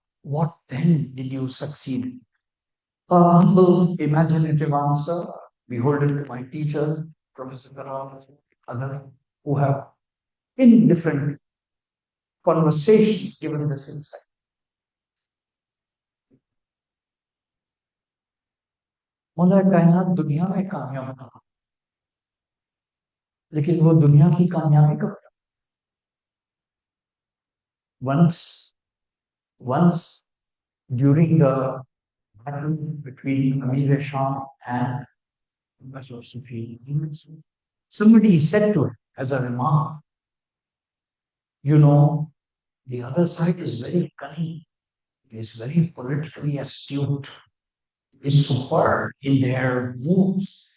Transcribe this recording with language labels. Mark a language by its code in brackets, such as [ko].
[en] What then did you succeed in? A humble, imaginative answer, beholden to my teacher, Professor Abbas, others who have, in different conversations, given this insight. [hi] मौला कायनात दुनिया में कामयाब था, लेकिन वो दुनिया की कामयाबी कब? [en] Once during the battle between Amir Shah and Professor Sufi, somebody said to him as a remark, you know, the other side is very cunning, is very politically astute, is superb in their moves.